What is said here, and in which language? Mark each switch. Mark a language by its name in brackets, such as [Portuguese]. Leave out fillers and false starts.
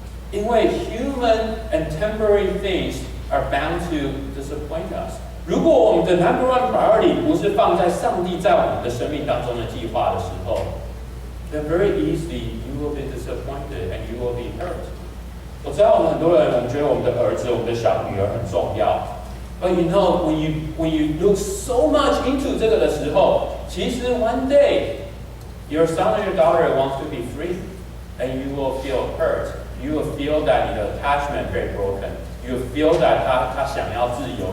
[Chinese] 因为 [English] human and temporary things are bound to disappoint us. [Chinese] 如果我们的 number one priority 不是放在上帝在我们的生命当中的计划的时候 [English] then very easily you will be disappointed and you will be hurt. [Chinese] 我知道我们很多人，我们觉得我们的儿子、我们的小女儿很重要。 [English] But you know, when you look so much into [Chinese] 这个的时候，其实 [English] one day Your son or your daughter wants to be free, and you will feel hurt. You will feel that the attachment very broken. You will feel that [Chinese] 他想要自由.